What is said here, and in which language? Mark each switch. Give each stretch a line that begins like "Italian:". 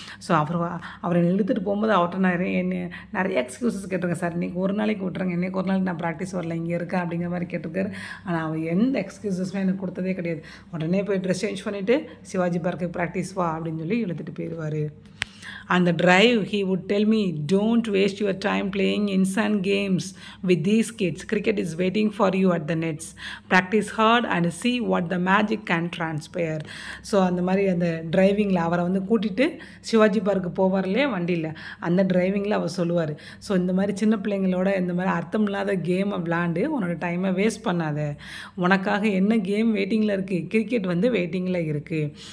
Tamil: So அவர் என்னை இழுத்துட்டு போகும்போது அவர்கிட்ட நிறைய எக்ஸ்கியூசஸ் கேட்டிருக்கேன். சார் இன்றைக்கி ஒரு நாளைக்கு விட்டுறேங்க, இன்றைக்கி ஒரு நாளைக்கு நான் ப்ராக்டிஸ் வரல, இங்கே இருக்கேன் அப்படிங்கிற மாதிரி கேட்டிருக்காரு. ஆனால் அவர் எந்த எக்ஸ்கியூசஸுமே எனக்கு கொடுத்ததே கிடையாது. உடனே போய் ட்ரெஸ் சேஞ்ச் பண்ணிவிட்டு சிவாஜி பார்க்கு ப்ராக்டிஸ் வா அப்படின்னு சொல்லி இழுத்துட்டு போயிடுவார்.
English: On the drive, he would tell me, don't waste your time playing insane games with these kids. Cricket is waiting for you at the nets. Practice hard and see what the magic can transpire.
Tamil: So அந்த மாதிரி அந்த டிரைவிங்கில் அவரை வந்து கூட்டிகிட்டு Sivaji park போவார்லையே வண்டியில், அந்த டிரைவிங்கில் அவர் சொல்லுவார். So இந்த மாதிரி சின்ன பிள்ளைங்களோட இந்த மாதிரி அர்த்தம் இல்லாத கேமை விளாண்டு உன்னோட டைமை வேஸ்ட் பண்ணாத. உனக்காக என்ன கேம் வெயிட்டிங்கில் இருக்குது, கிரிக்கெட் வந்து வெயிட்டிங்கில் இருக்குது.